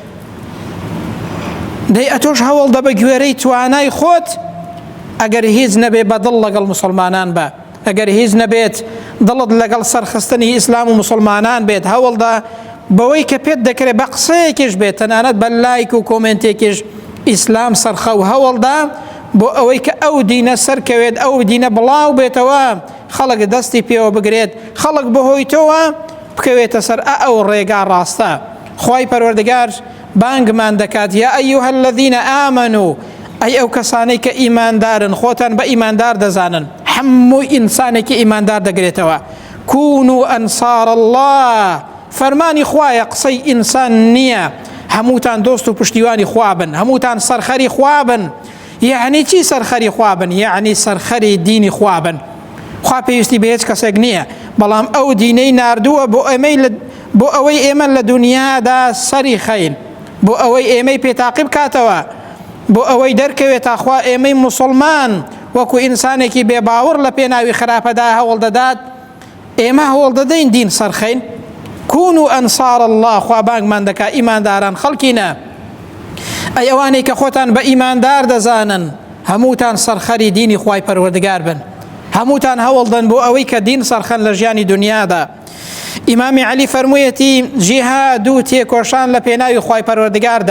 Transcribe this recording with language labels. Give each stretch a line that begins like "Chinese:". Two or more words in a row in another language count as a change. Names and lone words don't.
Central Kurdish: دەی ئەتۆش هەوڵ دە بە گوێرەی توانای خۆت ئەگەر هیچ نەبێ بەدڵ لەگەڵ موسڵمانان بە ئەگەر هیچ نەبێت دڵت لەگەڵ سەرخستنی ئیسلام و موسڵمانان بێت هەوڵدا بەوەی کە پێت دەکرێت بە قسەیەکیش بێت تەنانەت بە لایک و کۆمنتێکیش ئیسلام سەرخە و هەوڵدا بۆ ئەوەی کە ئەو دینە سەرکەوێت، ئەو دینە بڵاو بێتەوە، خەڵک دەستی پێوە بگرێت، خەڵک بەهۆی تۆوە بکەوێتە سەر ئەو ڕێگا ڕاستە. خوای پەروەردگار بانگمان دەکات
Arabic: یا ئەیوهە الەذینە ئامەنوا،
Central Kurdish: ئەی ئەو کەسانەی کە ئیماندارن، خۆتان بە ئیماندار دەزانن، هەموو ئینسانێکی ئیماندار دەگرێتەوە.
Arabic: كونوا أنصار الله،
Central Kurdish: فەرمانی خوایە، قسەی ئینسان نییە. هەمووتان دۆست و پشتیوانی خوا بن، هەمووتان سەرخەری خوا بن. یعنی چی سەرخەری خوا بن؟ یعنی سەرخەری دینی خوا بن. خوا پێویستی بە هیچ کەسێک نییە، بەڵام ئەو دینەی ناردووە بۆ ئەوەی ئێمە لە دنیادا سەری خەین، بۆ ئەوەی ئێمەی پێتاقی بکاتەوە، بۆ ئەوەی دەرکەوێتە خوا ئێمەی موسڵمان وەکو ئینسانێکی بێباوەڕ لە پێناوی خراپەدا هەوڵ دەدات، ئێمە هەوڵ دەدەین دین سەرخەین.
Arabic: كونوا أنصار الله،
Central Kurdish: خوا بانگمان دەکا ئیمانداران خەڵکینە، ئەی ئەوانەی کە خۆتان بە ئیماندار دەزانن، هەمووتان سەرخەری دینی خوای پەروەردگار بن، هەمووتان هەوڵدەن بۆ ئەوەی کە دین سەرخەن لە ژیانی دنیادا. ئیمامی عەلی فەرموویەتی جیهاد و تێکۆشان لە پێناوی خوای پەروەردگاردا.